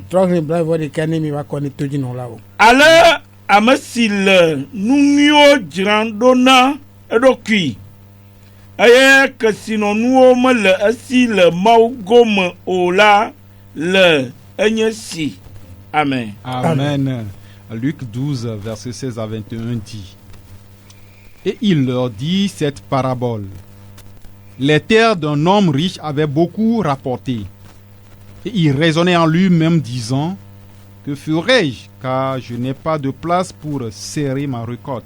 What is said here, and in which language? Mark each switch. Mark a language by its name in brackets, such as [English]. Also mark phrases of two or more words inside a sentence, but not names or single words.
[Ewe] trɔ ƒle bla vɔ ɖeka ne mi va kɔ ne todzinɔ la o ale ame si le nu nyuiwo dzra ɖo na eɖokui eye kesinɔnuwo mele esi le Mawu gome o la le enye si amen. Amen. [French] Luc 12, verset 16 à 21 dit: Et il leur dit cette parabole. Les terres d'un homme riche avaient beaucoup rapporté. Et il raisonnait en lui-même disant: Que ferai-je, car je n'ai pas de place pour serrer ma récolte?